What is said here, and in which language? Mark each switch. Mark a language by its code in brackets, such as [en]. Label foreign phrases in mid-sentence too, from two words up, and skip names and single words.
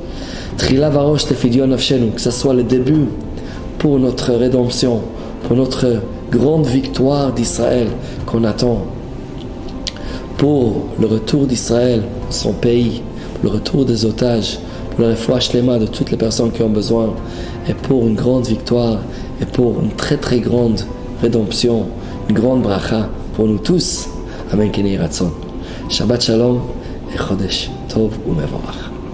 [fr] Que ce soit le début pour notre rédemption, pour notre grande victoire d'Israël qu'on attend, pour le retour d'Israël, son pays, pour le retour des otages, pour le [he] רפואה שלמה [fr] de toutes les personnes qui ont besoin, et pour une grande victoire, et pour une très très grande rédemption, une grande bracha pour nous tous. Amen. [he] שבת שלום et חודש טוב ומבורך.